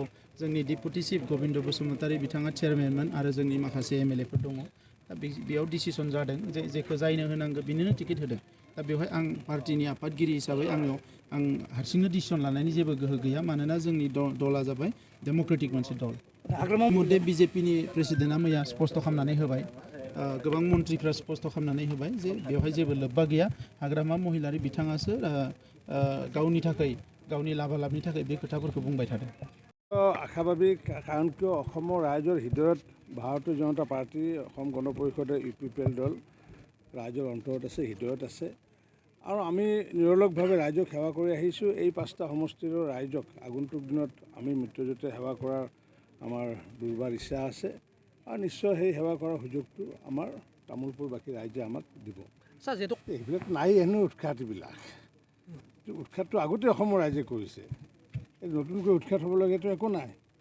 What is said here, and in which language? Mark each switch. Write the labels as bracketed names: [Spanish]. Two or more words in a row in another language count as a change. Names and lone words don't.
[Bodo] जोंनि [English] deputy chief [Bodo] गबिन्द बसुमतारी बिथाङा चेयारमेनमोन आरो जोंनि माखासे MLA फोर दङ दा बेयाव डिसिसन जादों जे जेखौ जायनो होनांगौ बिनोनो टिकेट होदों दा बेवहाय आं पार्टिनि आफादगिरि हिसाबै आं हारसिंनो डिसिसन लानायनि जेबो गोहो गैया मानोना जोंनि दला जाबाय डेम'क्रेटिक मोनसे दल मध्य BJP नि प्रेसिडेन्टआ मैया स्पष्ट खालामनानै होबाय गोबां मन्थ्रिफ्रा स्पष्ट खालामनानै होबाय जे बेवहाय जेबो लोब्बा गैया हाग्रामा महिलारि बिथाङासो गावनि थाखाय गावनि लाभालाभनि थाखाय बे खोथाफोरखौ बुंबाय थादों [Assamese] आशाबादी कारण किয় অসমৰ ৰাইজৰ হৃদয়ত ভাৰতীয় জনতা পাৰ্টি অসম গণ পৰিষদৰ UPPL দল ৰাইজৰ অন্তৰত আছে হৃদয়ত আছে আৰু আমি নিৰলসভাৱে ৰাইজক সেৱা কৰি আহিছোঁ এই 5টা সমষ্টিৰ ৰাইজক আগন্তুক দিনত আমি মিত্ৰজোঁটে সেৱা কৰাৰ আমাৰ দুৰ্বাৰ ইচ্ছা আছে আৰু নিশ্চয় সেই সেৱা কৰাৰ সুযোগটো আমাৰ তামোলপুৰ বাকী ৰাইজে আমাক দিব এইবিলাক নাই হেনো উৎখাতবিলাক উৎখাতটো আগতে অসমৰ ৰাইজে কৰিছে নতুনকৈ উৎখাত হ'বলগীয়াটো একো নাই